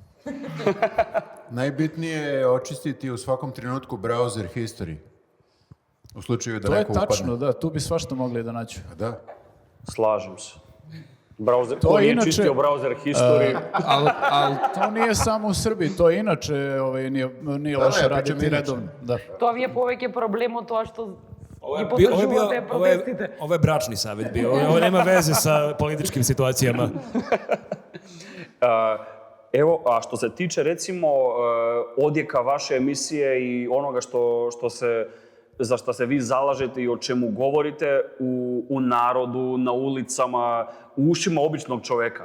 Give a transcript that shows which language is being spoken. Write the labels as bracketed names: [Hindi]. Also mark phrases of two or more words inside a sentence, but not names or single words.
[Serbian] Najbitnije je očistiti u svakom trenutku [English] browser history. [Serbian] U slučaju da To je neko upadne. tačno, da, tu bi svašta mogli da nađu. Pa da. Slažem se. Browser, To ko nije inače- čistio [English] browser history? [Serbian] Ali to nije samo u Srbiji, to inače nije loše ja raditi pričam inače. redovno. Da. [Macedonian] Тоа ви е повеќе проблем од тоа што [Serbian] Ovo [Macedonian] ги [Serbian] je, bio- ovo je, bio- [Macedonian] подржувате [Serbian] ovo je, [Macedonian] протестите. [Serbian] ovo je bračni savjet bio. Ovo nema veze sa političkim situacijama. Evo, a što se tiče recimo odjeka vaše emisije i onoga za što se vi zalažete i o čemu govorite u narodu, na ulicama, u ušima običnog čoveka.